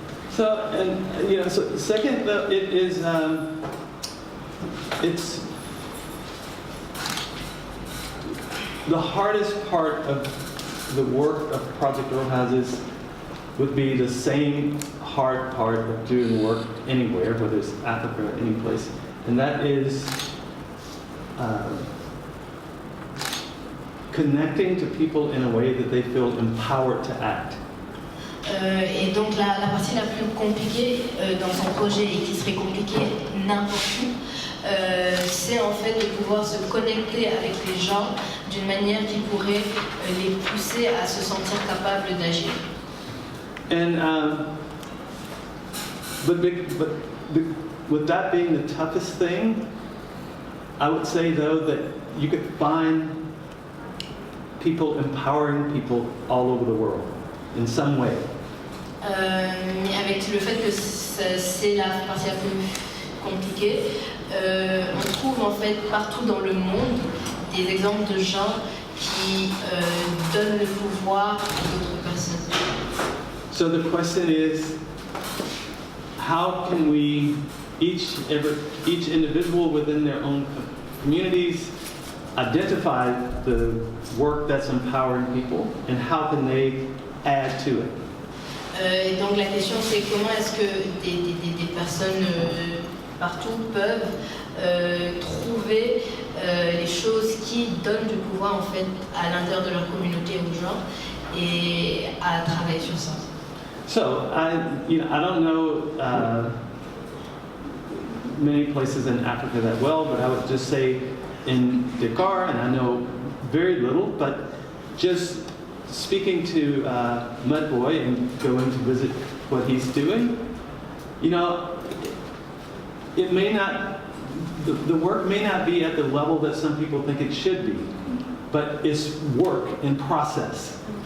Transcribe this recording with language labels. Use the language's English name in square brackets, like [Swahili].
[English] So, and so second, it is it's the hardest part of the work of project row houses would be the same hard part of doing work anywhere, whether it's Africa or any place, and that is connecting to people in a way that they feel empowered to act. [French] Et donc la partie la plus compliquée dans son projet et qui serait compliquée n'importe où, c'est en fait de pouvoir se connecter avec les gens d'une manière qui pourrait les pousser à se sentir capables d'agir. [English] And but with that being the toughest thing, I would say, though, that you could find people empowering people all over the world in some way. [French] Avec le fait que c'est la partie la plus compliquée, on trouve en fait partout dans le monde des exemples de gens qui donnent le pouvoir à d'autres personnes. [English] So the question is, how can we, each individual within their own communities, identify the work that's empowering people, and how can they add to it? [French] Et donc la question c'est comment est-ce que des personnes partout peuvent trouver les choses qui donnent du pouvoir en fait à l'intérieur de leur communauté aux gens et à travailler sur ça. [English] So I don't know many places in Africa that well, but I would just say in Dakar, and I know very little, but just speaking to Mudboy and going to visit what he's doing, it may not, the work may not be at the level that some people think it should be, but it's work in process.